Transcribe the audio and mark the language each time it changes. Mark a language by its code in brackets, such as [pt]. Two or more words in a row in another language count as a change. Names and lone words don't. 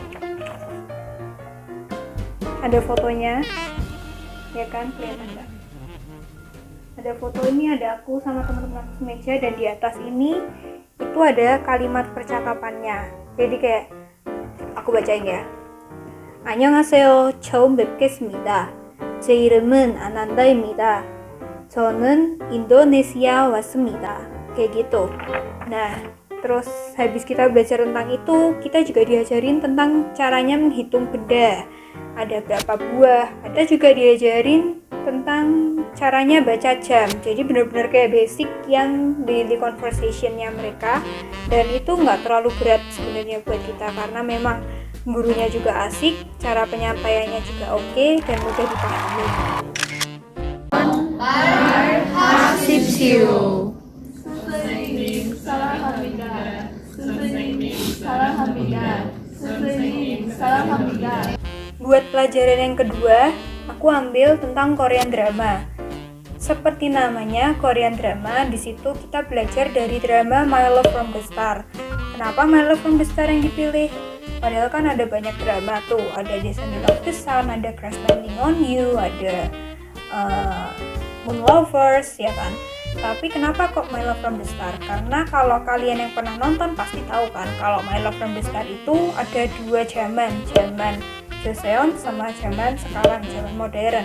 [id] Ada fotonya, ya kan, kelihatan nggak? Ada foto ini, ada aku sama teman-teman aku meja, dan di atas ini itu ada kalimat percakapannya. Jadi kayak aku bacain ya. [ko] 안녕하세요. 처음 뵙겠습니다. 제 이름은 아난다입니다. 저는 인도네시아 왔습니다. [id] Kayak gitu. Nah, terus habis kita belajar tentang itu, kita juga diajarin tentang caranya menghitung benda. Ada berapa buah. Ada juga diajarin tentang caranya baca jam. Jadi benar-benar kayak basic yang [en] daily conversationnya [id] mereka. Dan itu nggak terlalu berat sebenarnya buat kita karena memang gurunya juga asik, cara penyampaiannya juga oke, dan mudah dipahami. [ko] 하십시오. 선생님 사랑합니다. 선생님 사랑합니다. 선생님 사랑합니다. [id] Buat pelajaran yang kedua, aku ambil tentang [en] Korean drama. [id] Seperti namanya, [en] Korean drama, [id] di situ kita belajar dari drama My Love from the Star. Kenapa My Love from the Star yang dipilih? Padahal kan ada banyak drama tuh, ada Descendant of the Sun, ada Crash Landing on You, ada Moon Lovers, ya kan? Tapi kenapa kok My Love from the Star? Karena kalau kalian yang pernah nonton pasti tahu kan, kalau My Love from the Star itu ada dua zaman Joseon sama zaman sekarang, zaman modern.